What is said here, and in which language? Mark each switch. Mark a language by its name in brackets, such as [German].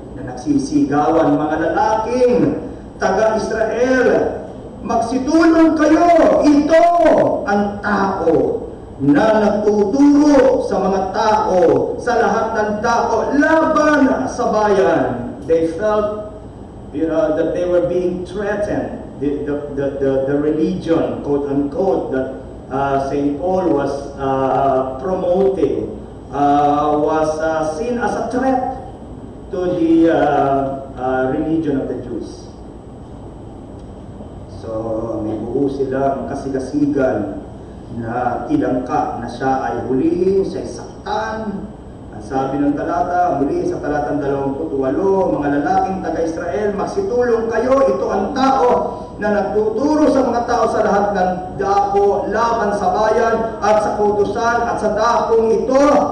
[Filipino] Nagsisigawan, mga lalaking taga-Israel, magsitulong kayo, ito ang tao na nagtuturo sa mga tao, sa lahat ng tao, laban sa bayan. [English] They felt, that they were being threatened. The religion, quote unquote, that St. Paul was promoting was seen as a threat to the religion of the Jews. [Filipino] So, may buo silang kasigasigan na tinangka na siya ay hulihin, siya ay saktan. Ang sabi ng talata, muli sa talatang 28, mga lalaking taga-Israel, magsitulong kayo, ito ang tao na nagtuturo sa mga tao sa lahat ng dako laban sa bayan at sa kautusan at sa dakong ito.